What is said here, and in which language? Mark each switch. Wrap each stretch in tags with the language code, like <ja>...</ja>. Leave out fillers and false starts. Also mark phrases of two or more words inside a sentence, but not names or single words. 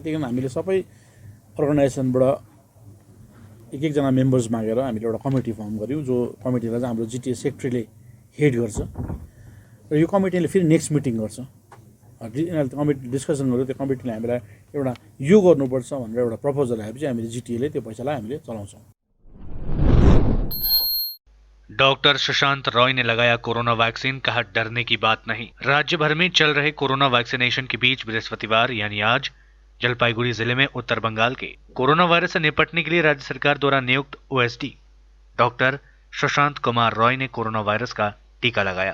<ne>त्यही कारण हामीले सबै अर्गनाइजेसनबाट एकजना मेम्बर्स मागेर हामीले एउटा</ne> <en>committee form</en> <ne>गऱ्यौँ, जो कमिटीलाई चाहिँ हाम्रो जिटिए सेक्रेटरीले हेड गर्छ र यो कमिटीले फेरि</ne> <en>next meeting</en> <ne>गर्छ।</ne> <en>committee discussion</en> <ne>गर्यो, त्यो कमिटीले हामीलाई एउटा यो गर्नुपर्छ भनेर एउटा प्रपोजल आएपछि हामीले जिटिएले त्यो पैसालाई हामीले चलाउँछौँ।</ne> <hi>डॉक्टर शशांत रॉय ने लगाया</hi> <en>corona vaccine,</en> <hi>कहा डरने की बात नहीं। राज्य भर में चल रहे</hi> <en>corona vaccination</en> <hi>के बीच बृहस्पतिवार यानी आज जलपाईगुड़ी जिले में उत्तर बंगाल के</hi> <en>corona virus</en> <hi>से निपटने के लिए राज्य सरकार द्वारा नियुक्त</hi> <en>OSD doctor</en> <hi>शशांत कुमार रॉय ने</hi> <en>corona virus</en> <hi>का टीका लगाया।</hi>